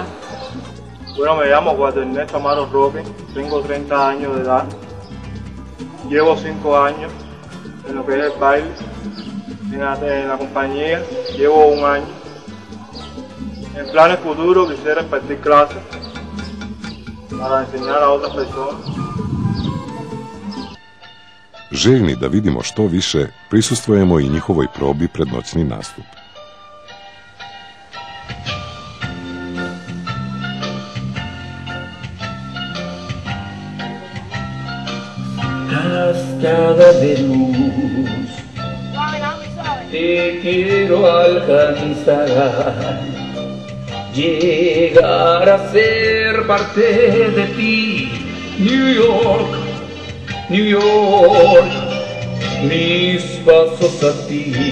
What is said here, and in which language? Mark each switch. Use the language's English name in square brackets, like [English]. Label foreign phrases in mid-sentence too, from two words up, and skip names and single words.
[Spanish] Bueno, me llamo Guaternesto Amaro Roque, tengo 30 años de edad, llevo 5 años en lo que es el baile, en la compañía llevo 1 año. En planes futuros quisiera impartir clases para enseñar a otras personas. [Serbian] Željni da vidimo što više, prisustvujemo i njihovoj probi pred noćni nastup. [Spanish] Cascada de luz, te quiero alcanzar, llegar a ser parte de ti, New York, New York, mis pasos a ti,